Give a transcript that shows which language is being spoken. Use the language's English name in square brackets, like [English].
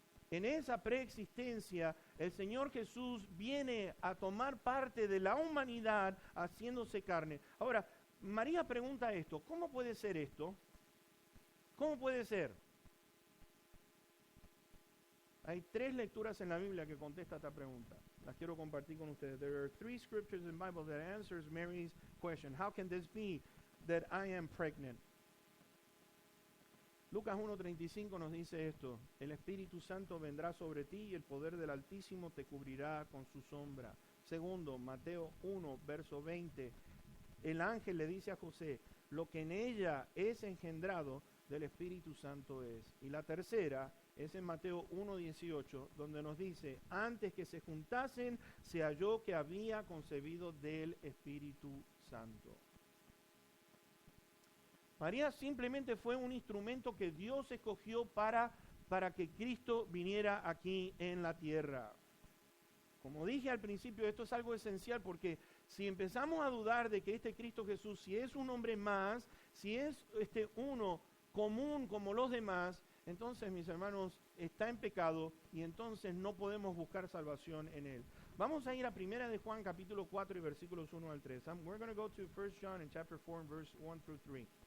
[Spanish] En esa preexistencia, el Señor Jesús viene a tomar parte de la humanidad haciéndose carne. Ahora, María pregunta esto, ¿cómo puede ser esto? ¿Cómo puede ser? Hay 3 lecturas en la Biblia que contestan esta pregunta. Las quiero compartir con ustedes. [English] There are 3 scriptures in the Bible that answers Mary's question. How can this be that I am pregnant? [Spanish] Lucas 1:35 nos dice esto: el Espíritu Santo vendrá sobre ti y el poder del Altísimo te cubrirá con su sombra. Segundo, Mateo 1, verso 20. El ángel le dice a José, lo que en ella es engendrado del Espíritu Santo es. Y la tercera es en Mateo 1:18, donde nos dice, antes que se juntasen, se halló que había concebido del Espíritu Santo. María simplemente fue un instrumento que Dios escogió para que Cristo viniera aquí en la tierra. Como dije al principio, esto es algo esencial porque si empezamos a dudar de que este Cristo Jesús, si es un hombre más, si es uno común como los demás, entonces, mis hermanos, está en pecado y entonces no podemos buscar salvación en él. Vamos a ir a 1 de Juan capítulo 4 y versículos 1 al 3. [English] We're going to go to 1 John in chapter 4 and verse 1 through 3.